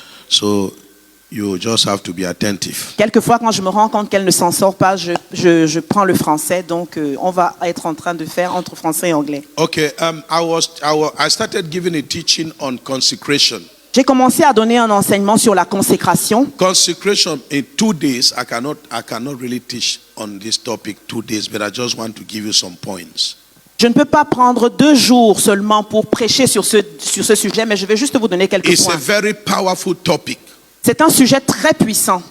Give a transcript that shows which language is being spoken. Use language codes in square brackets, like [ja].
[en] So you just have to be attentive. [fr] Quelquefois, quand je me rends compte qu'elle ne s'en sort pas, je prends le français. Donc, on va être en train de faire entre français et anglais. [en] Okay, I started giving a teaching on consecration. [fr] J'ai commencé à donner un enseignement sur la consécration. [en] Consecration in 2 days. I cannot really teach on this topic 2 days, but I just want to give you some points. [fr] Je ne peux pas prendre 2 jours seulement pour prêcher sur ce sujet, mais je vais juste vous donner quelques [en] It's a [fr] points. [en] very powerful topic. [fr] C'est un sujet très puissant,